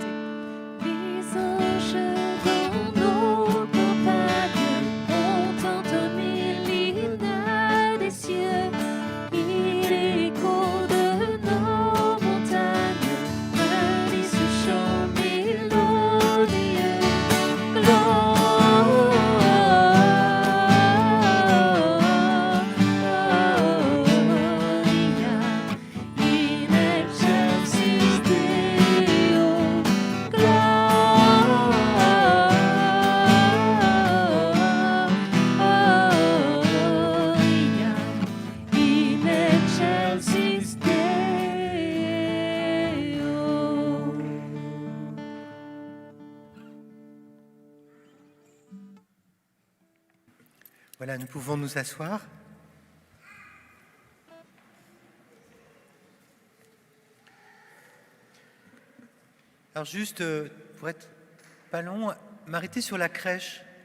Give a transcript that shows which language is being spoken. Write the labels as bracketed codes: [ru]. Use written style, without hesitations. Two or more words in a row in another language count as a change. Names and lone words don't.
[fr] Les anges dans nos campagnes ont entonné l'hymne des cieux. Il écho de nos montagnes relie ce chant mélodieux. [la] Gloria in excelsis Deo. Gloria in excelsis Deo. [fr] Voilà, nous pouvons nous asseoir. Alors juste, pour être pas long, m'arrêter sur la crèche.